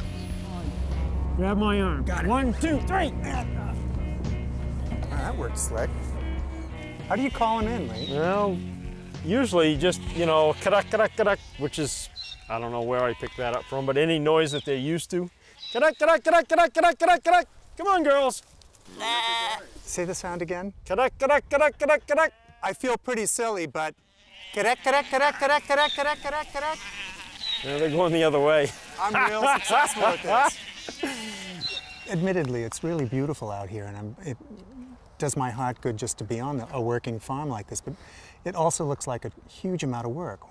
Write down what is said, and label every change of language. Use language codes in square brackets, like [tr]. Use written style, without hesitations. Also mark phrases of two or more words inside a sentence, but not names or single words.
[en] Grab my arm. Got it. 1, 2, 3. That worked slick. How do you call him in, Lee? Well, usually just, you know, kadak, kadak, kadak, which is, I don't know where I picked that up from, but any noise that they're used to. Kadak, kadak, kadak, kadak, kadak, kadak, kadak. Come on, girls. Say the sound again. Kadak, kadak, kadak, kadak, kadak. I feel pretty silly, but kadak, kadak, kadak, kadak, kadak, kadak, kadak, kadak. Yeah, they're going the other way. I'm real successful at this. Admittedly, it's really beautiful out here, and it does my heart good just to be on a working farm like this, but it also looks like a huge amount of work.